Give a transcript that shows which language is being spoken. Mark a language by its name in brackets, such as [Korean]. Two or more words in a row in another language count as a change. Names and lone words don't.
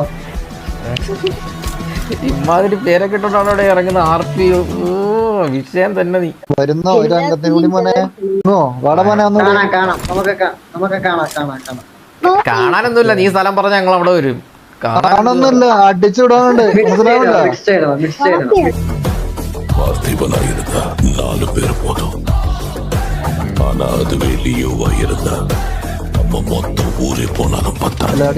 [Malayalam] ഇമാതിരി പേരൊക്കെ ഇട്ടോണ്ടാണ് ഇവിടെ ഇറങ്ങുന്ന RP. വിഷയം തന്നെ. നീ വരുന്ന ഒരു അംഗത്തിന് കൂടി മോനെ വാടാ മോനെ കാണാനൊന്നുമില്ല. നീ സ്ഥലം പറഞ്ഞ ഞങ്ങൾ അവിടെ വരും. കാണൊന്നുമില്ല, അടിച്ചുവിടാനുണ്ട്. [Tamil] பார்த்திபனாயிருந்த 4 பேர் போதும். ஆனா அதுவே லியோவாயிருந்த நம்ம மொத்தம் ஊரே போனாலும் பத்தாது.